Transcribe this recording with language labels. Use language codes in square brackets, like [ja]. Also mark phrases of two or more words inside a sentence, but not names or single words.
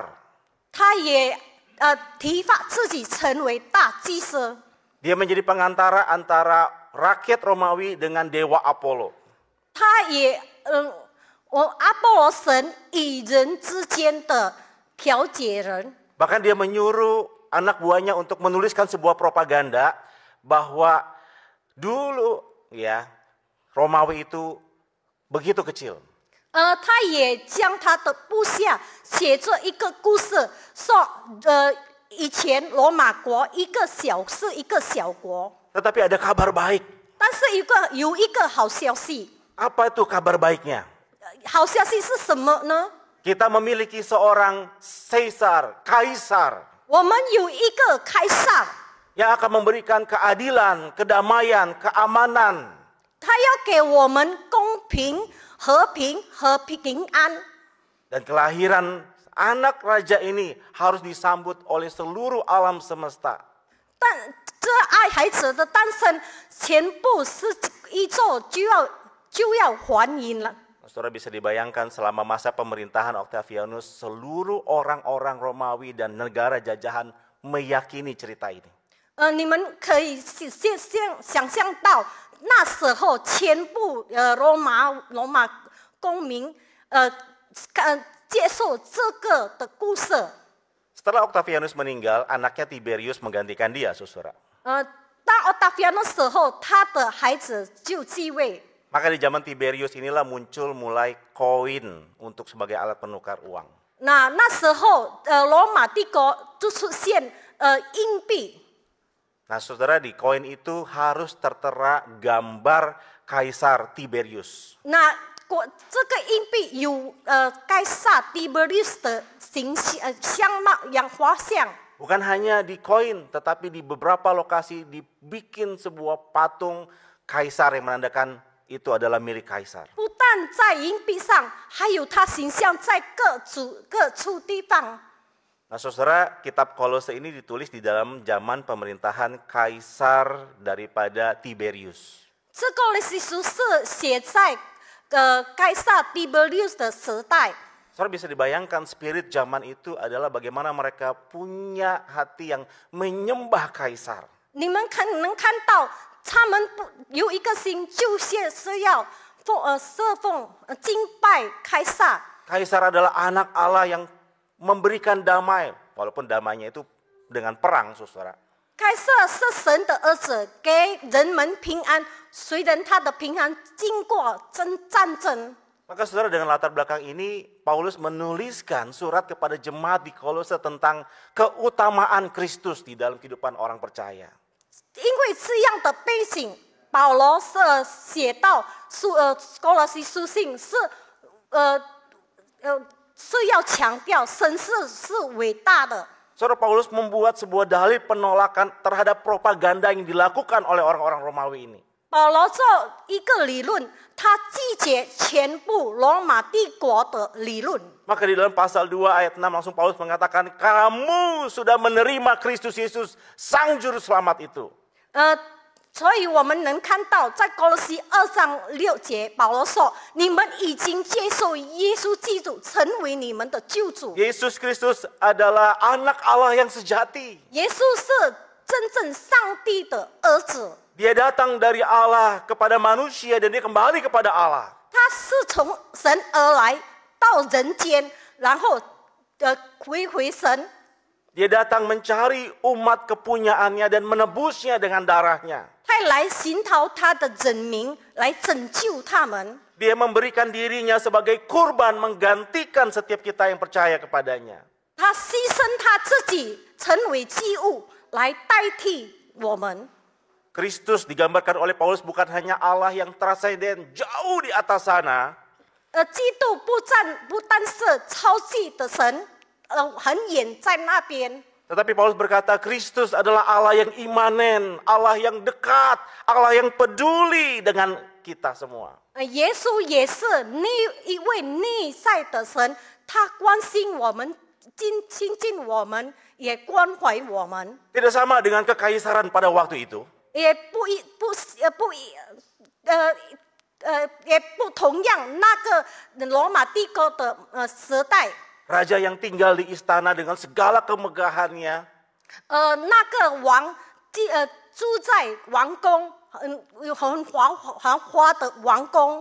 [zh] 他也提拔自己成为大祭司。 [id] Dia menjadi pengantara antara rakyat Romawi dengan dewa Apollo. [zh] 他也阿波罗神与人之间的调解人。 [id] Bahkan dia menyuruh anak buahnya untuk menuliskan sebuah propaganda bahwa dulu ya Romawi itu begitu kecil. [zh] 他也将他的部下写作一个故事，说以前罗马国是一个小国。 [id] Tetapi ada kabar baik. [zh] 但是有一个好消息。 [id] Apa itu kabar baiknya? [zh] 好消息是什么呢？ [id] Kita memiliki seorang kaisar. [zh] 我们有一个开撒， [id] yang akan memberikan keadilan, kedamaian, keamanan. [zh] 他要给我们公平、和平和平安。 [id] Dan kelahiran anak raja ini harus disambut oleh seluruh alam semesta. [zh] 但这爱孩子的诞生，全部是宇宙就要欢迎了。 [id] Saudara bisa dibayangkan selama masa pemerintahan Octavianus, seluruh orang-orang Romawi dan negara jajahan meyakini cerita ini. [zh] 你们可以想象到，那时候全部罗马公民接受这个的故事。 [id] Setelah Octavianus meninggal, anaknya Tiberius menggantikan dia, saudara. [zh] 当 Octavianus 的时候，他的孩子就继位。 [id] Maka di zaman Tiberius inilah muncul mulai koin untuk sebagai alat penukar uang. [zh] 那时候，罗马帝国就出现硬币。 [id] Nah saudara, di koin itu harus tertera gambar Kaisar Tiberius. [zh] 那这个硬币有该撒 Tiberius 的形象样画像。 [id] Bukan hanya di koin, tetapi di beberapa lokasi dibikin sebuah patung Kaisar yang menandakan itu adalah milik Kaisar. [zh] 不但在硬币上，还有他形象在各处地方。 [id] Nah saudara, kitab Kolose ini ditulis di dalam zaman pemerintahan Kaisar daripada Tiberius. [zh] 这个历史书是写在该撒 Tiberius 的时代。 [id] Saudara bisa dibayangkan spirit zaman itu adalah bagaimana mereka punya hati yang menyembah Kaisar. [zh] 你们能看到，他们有一个心，就是要侍奉敬拜开撒。 [id] Kaisar adalah anak Allah yang memberikan damai, walaupun damainya itu dengan perang, saudara. [zh] 开撒是神的儿子，给人们平安。虽然他的平安经过战争。 [id] Maka saudara, dengan latar belakang ini, Paulus menuliskan surat kepada jemaat di Kolose tentang keutamaan Kristus di dalam kehidupan orang percaya. [zh] 因为这样的背景，保罗是写到哥罗西书信是要强调神是伟大的。 [id] Saudara, Paulus membuat sebuah dalil penolakan terhadap propaganda yang dilakukan oleh orang-orang Romawi ini. [zh] 保罗做一个理论，他拒绝全部罗马帝国的理论。 [id] Maka di dalam pasal 2 ayat 6 langsung Paulus mengatakan, kamu sudah menerima Kristus Yesus, Sang Juru Selamat itu. [zh] 所以我们能看到，在哥罗西2章6节，保罗说：“你们已经接受耶稣基督成为你们的救主。” [id] Yesus Kristus adalah anak Allah yang sejati. [zh] 耶稣是真正上帝的儿子。 [id] Dia datang dari Allah kepada manusia dan dia kembali kepada Allah. [zh] 他是从神而来到人间，然后回神。 [id] Dia datang mencari umat kepunyaannya dan menebusnya dengan darahnya. [zh] 他来寻讨他的人民，来拯救他们。 [id] Dia memberikan dirinya sebagai kurban menggantikan setiap kita yang percaya kepadanya. [zh] 他牺牲他自己，成为祭物，来代替我们。 [id] Kristus digambarkan oleh Paulus bukan hanya Allah yang transenden jauh di atas sana. [zh] 基督不单是超级的神，很远在那边。 [id] Tetapi Paulus berkata Kristus adalah Allah yang imanen, Allah yang dekat, Allah yang peduli dengan kita semua. [zh] 耶稣也是一位内在的神，他关心我们，亲近我们，也关怀我们。 [id] Tidak sama dengan kekaisaran pada waktu itu. [zh] 也不同样那个罗马帝国的时代。 [id] Raja yang tinggal di istana dengan segala kemegahannya. [zh] 那个王住在王宫，很繁华的王宫。